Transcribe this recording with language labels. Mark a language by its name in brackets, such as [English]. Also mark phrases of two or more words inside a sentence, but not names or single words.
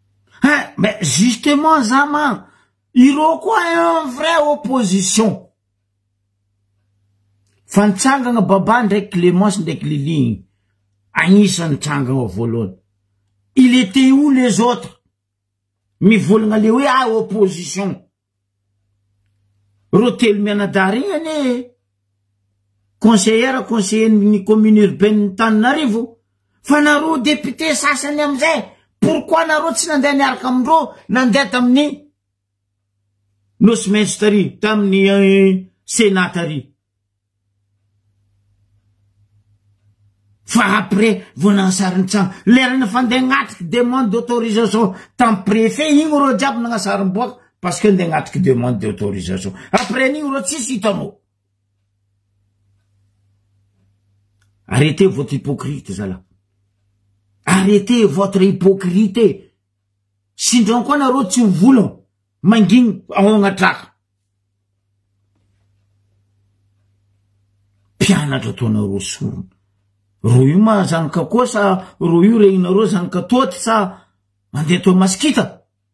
[French] Hein, mais justement, Zaman, Iroko a une vraie opposition. [Malagasy] Fantsangana baba ndreky Clémence ndreky Lily. Agnisan'ny tsangana voalohany. [French] Il était où les autres? [Malagasy] Mivolagna le hoe opposition. Rotelo mianadary ane. Conseiller ni [French] commune urbaine [Malagasy] Tananarivo. Fa naro député sasany amizay. Pourquoi naro tsy nandeha niaraka amindreo nandeha tamin'ny nosy tary tamin'ny sénat tary. Fa après vonagnasariny tsanga lerana fandeha agnatriky [French] demande d'autorisation [Malagasy] tam préfet igny ro jiaby nagnasarim-boaka [French] parce que [Malagasy] ndeha agnatriky [French] demande d'autorisation. [Malagasy] Après n'igny ro tsisy hitanao. [French] Arrêtez votre hypocrite, Zala. Arrêtez votre hypocrite. [Malagasy] Sindron koa nareo tsy mivolagna mangigny ao agnatraka. Mpianatra ataonareo sorona. Ro io ma zanaka koa sa ro io regnareo zanaka toty sa mandeha atao masikita.